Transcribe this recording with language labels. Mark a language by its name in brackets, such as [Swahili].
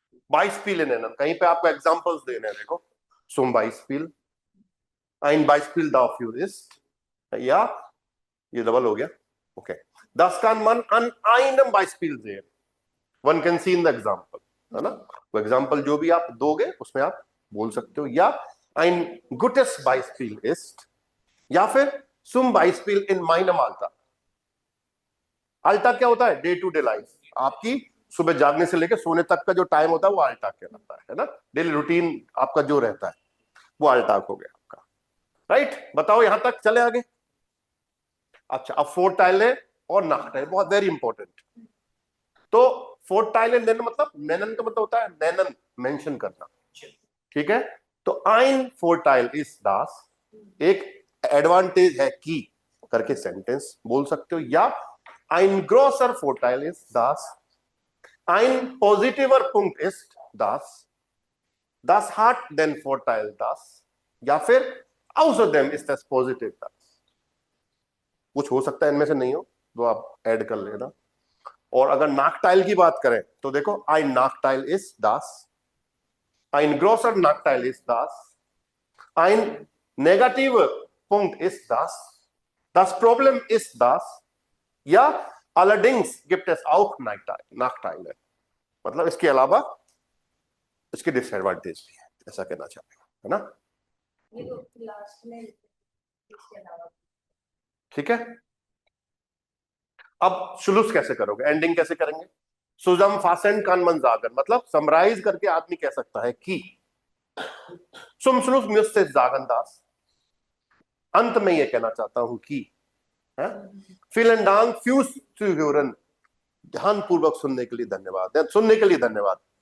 [German] Beispiel nennen, [Hindi] कहीं पे आपको एग्जांपल्स देने हैं, देखो [German] zum Beispiel, ein Beispiel dafür ist, [Hindi] या ये डबल हो गया, okay, [German] das kann man an einem Beispiel sehen, [English] one can see in the example, [Hindi] है ना। वो एग्जांपल जो भी आप दोगे उसमें आप बोल सकते हो, या [German] ein gutes Beispiel ist, [Hindi] या फिर [German] zum Beispiel in meinem Alltag। [Hindi] अल्टाग क्या होता है, डे टू डे लाइफ, आपकी सुबह जागने से लेकर सोने तक का जो टाइम होता है वो अल्टाग कहलाता है ना। डेली रूटीन आपका जो रहता है वो अल्टाग हो गया आपका, राइट। बताओ यहां तक चले आगे। अच्छा, अब फोर्थ टाइल है और नाक टाइल, बहुत वेरी इंपॉर्टेंट। तो फोर्थ टाइल है मतलब, नैनन का मतलब होता है नैनन, मेंशन करना, ठीक है। [German] तो आइन फोर्थ टाइल इज दास, [Hindi] एक एडवांटेज है की करके सेंटेंस बोल सकते हो, या [German] ein großer Vorteil ist, dass ein positiver Punkt ist, dass das hat den Vorteil, dass, [Hindi] या फिर [German] außerdem ist das positiv, dass। [Hindi] कुछ हो सकता है इनमें से नहीं हो तो आप ऐड कर लेना। और अगर नाकटाइल की बात करें तो देखो [German] ein Nachteil ist, dass ein großer Nachteil ist, dass ein negativer Punkt ist, dass das Problem ist, dass, या allerdings gibt es auch Nachteile, [Hindi] मतलब इसके अलावा इसके डिसएडवांटेज भी है, ऐसा कहना चाहते हो, है ना। ठीक है, अब शुलूस कैसे करोगे, एंडिंग कैसे करेंगे। [German] zusammenfassend kann man sagen, [Hindi] मतलब समराइज करके आदमी कह सकता है कि [German] zum Schluss müsste ich sagen das, [Hindi] अंत में ये कहना चाहता हूं कि [German] vielen Dank fürs Zuhören, [Hindi] ध्यानपूर्वक सुनने के लिए धन्यवाद, सुनने के लिए धन्यवाद।